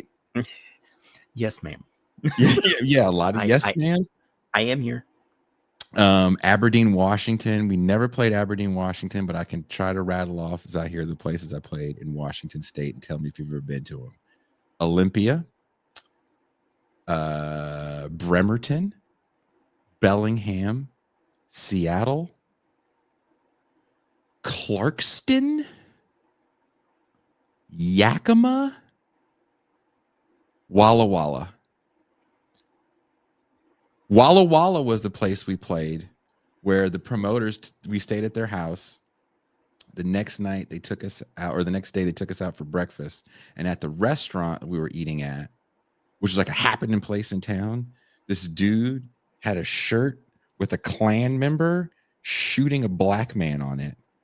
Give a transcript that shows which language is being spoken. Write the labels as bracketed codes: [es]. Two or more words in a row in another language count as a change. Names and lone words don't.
[en] Yes, ma'am. Yeah, a lot of yes, ma'am. I am here. Aberdeen, Washington. We never played Aberdeen, Washington, but I can try to rattle off as I hear the places I played in Washington State and tell me if you've ever been to them. Olympia, Bremerton, Bellingham, Seattle, Clarkston, Yakima, Walla Walla. Walla Walla was the place we played where the promoters, we stayed at their house. The next night they took us out, or the next day they took us out for breakfast. And at the restaurant we were eating at, which was like a happening place in town, this dude had a shirt with a Klan member shooting a black man on it.